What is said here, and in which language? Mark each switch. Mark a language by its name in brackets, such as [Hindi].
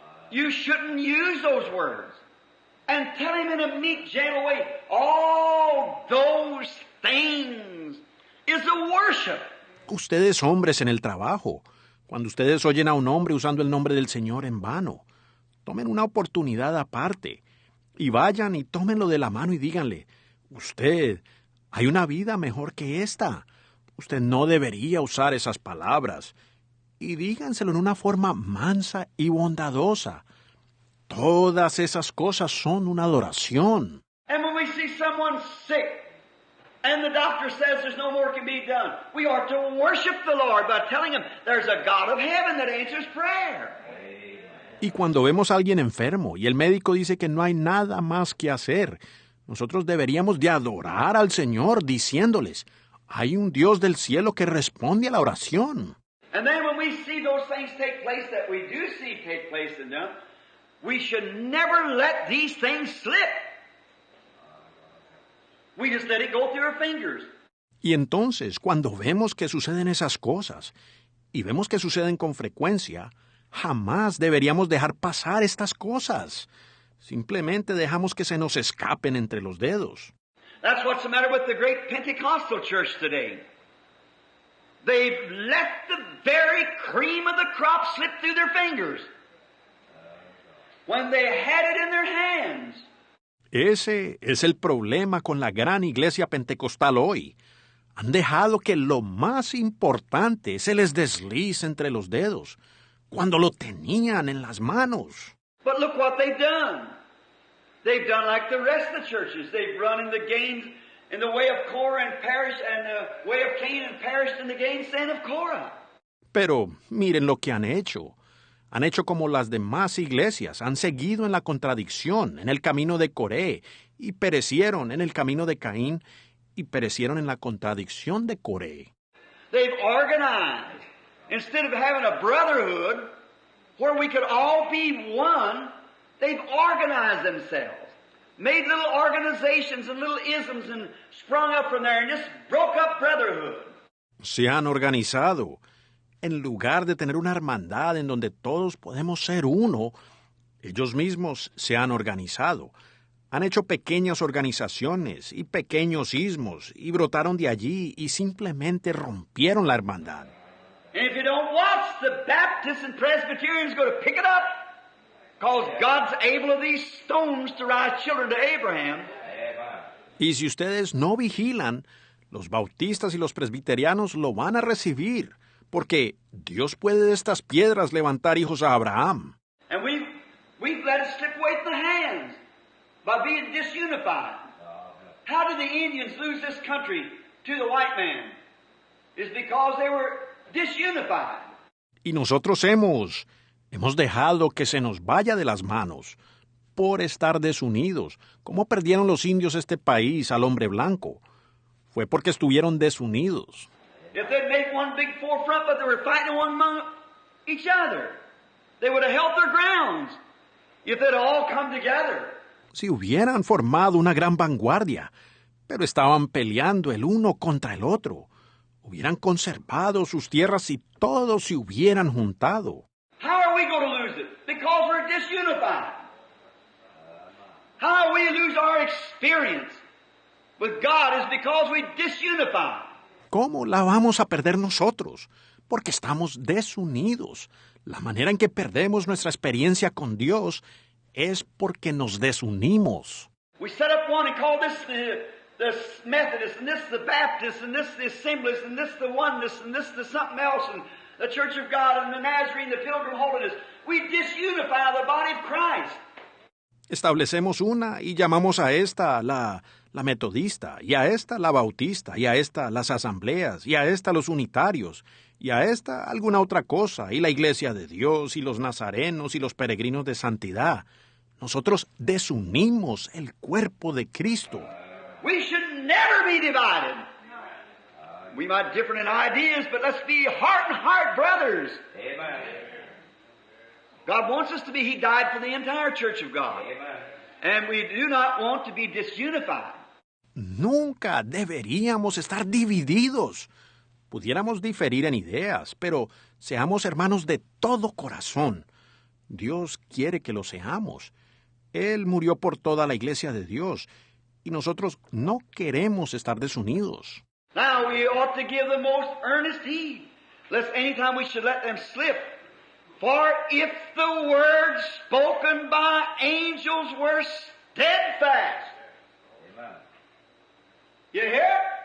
[English] You shouldn't use those words. And tell him in a meek, gentle way, all those things is a worship. [Spanish] Ustedes hombres en el trabajo, cuando ustedes oyen a un hombre usando el nombre del Señor en vano, tomen una oportunidad aparte y vayan y tómenlo de la mano y díganle, usted, hay una vida mejor que esta. Usted no debería usar esas palabras. Y díganselo en una forma mansa y bondadosa. Todas esas cosas son una adoración. [English] And when we see someone sick and the doctor says there's no more can be done, we are to worship the Lord by telling him there's a God of heaven that answers prayer. [Spanish] Y cuando vemos a alguien enfermo y el médico dice que no hay nada más que hacer, nosotros deberíamos de adorar al Señor diciéndoles, hay un Dios del cielo que responde a la oración. [English] And then when we see those things take place that we do see take place in them, we should never let these things slip. We just let it go through our fingers. [Spanish] Y entonces, cuando vemos que suceden esas cosas, y vemos que suceden con frecuencia, jamás deberíamos dejar pasar estas cosas. Simplemente dejamos que se nos escapen entre los dedos. [English] That's what's the matter with the great Pentecostal church today. They've let the very cream of the crop slip through their fingers when they had it in their hands. [Spanish] Ese es el problema con la gran iglesia pentecostal hoy. Han dejado que lo más importante se les deslice entre los dedos, cuando lo tenían en las manos. [English] But look what they've done. They've done like the rest of the churches. They've run in the gains in the way of Korah and perished, and the way of Cain and perished in the gainsaying of Korah. [Spanish] Pero miren lo que han hecho. Han hecho como las demás iglesias, han seguido en la contradicción, en el camino de Coré, y perecieron en el camino de Caín, y perecieron en la contradicción de Coré. [English] They've organized. Instead of having a brotherhood where we could all be one, they've organized themselves. Made little organizations and little isms and sprung up from there and just broke up brotherhood. [Spanish] Se han organizado. En lugar de tener una hermandad en donde todos podemos ser uno, ellos mismos se han organizado. Han hecho pequeñas organizaciones y pequeños ismos y brotaron de allí y simplemente rompieron la hermandad. [English] And if you don't watch, the Baptists and Presbyterians go to pick it up, because God's able of these stones to rise children to Abraham. [Spanish] Y si ustedes no vigilan, los bautistas y los presbiterianos lo van a recibir, porque Dios puede de estas piedras levantar hijos a Abraham. [English] And we've let it slip away from the hands by being disunified. How did the Indians lose this country to the white man? It's because they were disunified. [Spanish] Y nosotros hemos dejado que se nos vaya de las manos por estar desunidos. ¿Cómo perdieron los indios este país al hombre blanco? Fue porque estuvieron desunidos. [English] If they'd made one big forefront, but they were fighting one among each other, they would have held their grounds. If they'd all come together. [Spanish] Si hubieran formado una gran vanguardia, pero estaban peleando el uno contra el otro, hubieran conservado sus tierras si todos se hubieran juntado. [English] How are we going to lose it? Because we're disunified. How we lose our experience with God is because we disunify. [Spanish] ¿Cómo la vamos a perder nosotros? Porque estamos desunidos. La manera en que perdemos nuestra experiencia con Dios es porque nos desunimos. [English] We set up one and call this the Methodist, and this the Baptist, and this the Assemblies, and this the Oneness, and this the something else, and the Church of God, and the Nazarene, the Pilgrim Holiness. We disunify the body of Christ. [Spanish] Establecemos una y llamamos a esta la metodista, y a esta la bautista, y a esta las asambleas, y a esta los unitarios, y a esta alguna otra cosa, y la iglesia de Dios, y los nazarenos, y los peregrinos de santidad. Nosotros desunimos el cuerpo de Cristo. [English] We should never be divided. We might differ in ideas, but let's be heart and heart brothers. Amen. God wants us to be. He died for the entire Church of God. Amen. And we do not want to be disunified. [Spanish] Nunca deberíamos estar divididos. Pudiéramos diferir en ideas, pero seamos hermanos de todo corazón. Dios quiere que lo seamos. Él murió por toda la iglesia de Dios, y nosotros no queremos estar desunidos. [English] Now we ought to give the most earnest heed, lest any time we should let them slip. For if the words spoken by angels were steadfast. Amen. You hear?